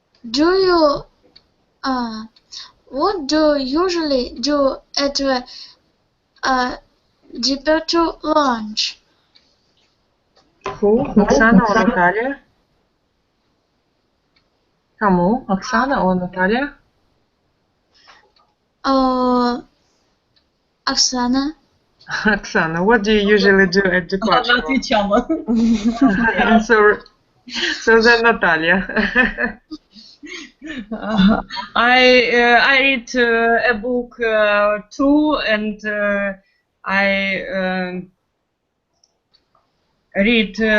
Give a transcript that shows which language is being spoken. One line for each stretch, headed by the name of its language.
English: Do you what do you usually do at the departure lunch? Who? Оксана or Наталья?
Russian: Кому? Оксана or Наталья? Оксана.
English: Оксана, what do you usually do at departure?
Russian: Она отвечала.
English: So then Natalia. I read a book too, and I read.